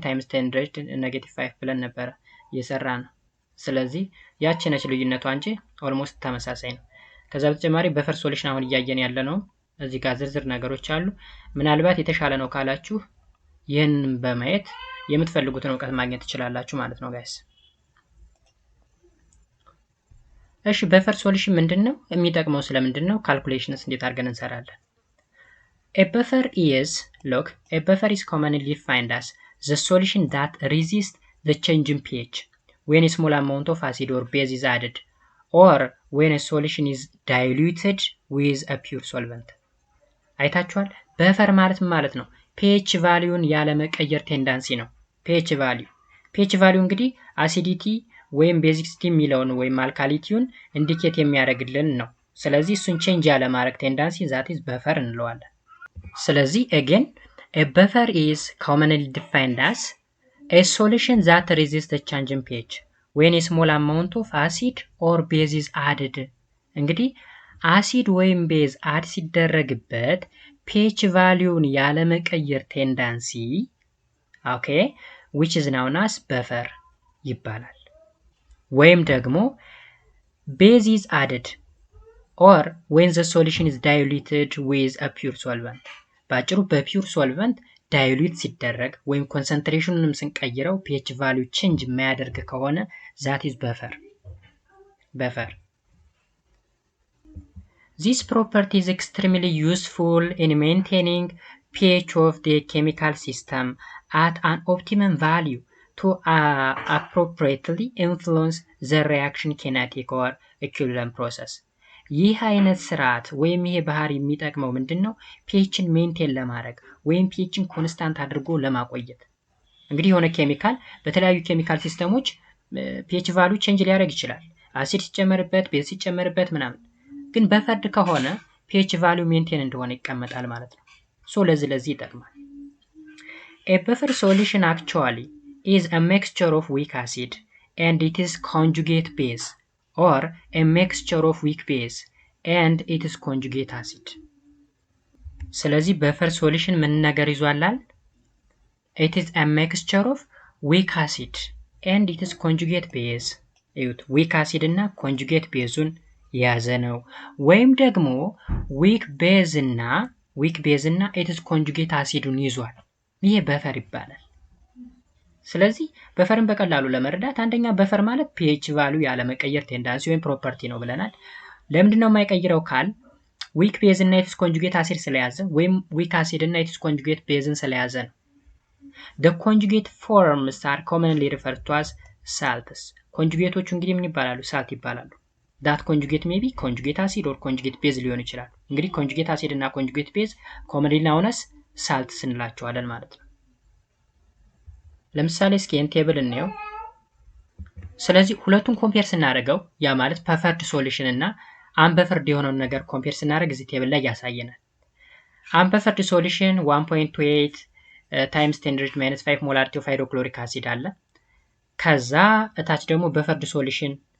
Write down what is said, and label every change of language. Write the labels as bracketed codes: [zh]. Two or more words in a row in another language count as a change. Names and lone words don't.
[en] times 10 raised negative 5 [am] ብለን ነበር እየሰራ ነው። ስለዚህ ያቺ ነች ልዩነቷ እንጂ ኦልሞስት ተመሳሳይ ነው። ከዛ በተጨማሪ [en] buffer solution [am] አሁን እያየን ያለ ነው። እዚህ ጋር ዝርዝር ነገሮች አሉ። ምናልባት የተሻለ ነው ካላችሁ ይህንን በማየት የምትፈልጉትን እውቀት ማግኘት ትችላላችሁ ማለት ነው ጋይስ። እሺ [en] buffer solution [am] ምንድነው የሚጠቅመው? ስለምንድነው ካልኩሌሽንስ እንዴት አድርገን እንሰራለን? [en] A buffer is a buffer is commonly defined as the solution that resists the change in pH when a small amount of acid or base is added or when a solution is diluted with a pure solvent. [am] አይታችኋል? በፈር ማለት ነው [en] pH value [am] ያለ መቀየር ቴንዳንሲ ነው። [en] pH value [am] እንግዲህ አሲዲቲ ወይም ቤዚክሲቲ የሚለውን ወይም አልካሊቲውን ኢንዲኬት የሚያደርግልን ነው። ስለዚህ እሱን ቼንጅ ያለ ማድረግ [en] tendency that is buffer [am] እንለዋለን። ስለዚህ [en] again a buffer is commonly defined as a solution that resists the change in pH when a small amount of acid or base is added. [am] እንግዲህ አሲድ ወይም ቤዝ አድ ሲደረግበት [en] pH value [am] ያለ መቀየር ቴንዳንሲ ኦኬ [en] which is known as buffer [am] ይባላል። ወይም ደግሞ [en] base is added or when the solution is diluted with a pure solvent. [am] ባጭሩ [en] pure solvent [am] ዳይሉት ሲደረግ ወይም ኮንሰንትሬሽኑንም ስንቀይረው [en] pH value change [am] የማያደርግ ከሆነ [en] that is buffer. This property is extremely useful in maintaining pH of the chemical system at an optimum value to appropriately influence the reaction kinetic or equilibrium process. [am] ይህ አይነት ስርዓት ወይም ይሄ ባህሪ የሚጠቅመው ምንድነው? pHን ሜንቴን ለማድረግ ወይም pHን ኮንስታንት አድርጎ ለማቆየት። እንግዲህ የሆነ ኬሚካል በተለያዩ ኬሚካል ሲስተሞች [en] pH value [am] ቼንጅ ሊያደርግ ይችላል። አሲድ ሲጨመርበት፣ ቤዝ ሲጨመርበት ምናምን። ግን በፈርድ ከሆነ [en] pH value [am] ሜንቴን እንደሆነ ይቀመጣል ማለት ነው። ሶ ለዚህ ይጠቅማል። [en] A buffer solution actually is a mixture of weak acid and its conjugate base, or a mixture of weak base and its conjugate acid. [am] ስለዚህ [en] buffer solution [am] ምን ነገር ይዟላል? [en] It is a mixture of weak acid and its conjugate base. [am] እዩት፣ [en] weak acid [am] እና [en] conjugate base-ን [am] የያዘ ነው። ወይም ደግሞ [en] weak base [am] እና [en] its conjugate acid-ን [am] ይዟል። ይሄ በፈር ይባላል። ስለዚህ በፈርን በቀላሉ ለመረዳት አንደኛ በፈር ማለት pH ቫልዩ ያለ መቀየር ቴንዳንሲ ወይም ፕሮፐርቲ ነው ብለናል። ለምንድነው የማይቀይረው ካል [en] weak base [am] እና [en] its conjugate acid [am] ስለያዘ ወይም [en] weak acid [am] እና [en] its conjugate base [am] ስለያዘ ነው። [en] the conjugate forms are commonly referred to as salts. [am] ኮንጁጌቶቹ እንግዲህ ምን ይባላሉ? ሳልት ይባላሉ። [en] that conjugate may be conjugate acid or conjugate base [am] ሊሆን ይችላል። እንግዲህ [en] conjugate acid [am] እና [en] conjugate base commonly known as salts [am] እንላቸዋለን ማለት ነው። ለምሳሌ እስኪ ይህን ቴብል እንየው። ስለዚህ ሁለቱን ኮምፔር ስናደርገው ያ ማለት [en] buffered solution [am] እና አንበፈርድ የሆነውን ነገር ኮምፔር ስናደርግ እዚህ ቴብል ላይ ያሳየናል። [en] unbuffered solution [am] 1.28 [en] times 10⁻⁵ molarity of hydrochloric acid [am] አለ። ከዛ እታች ደግሞ [en] buffered solution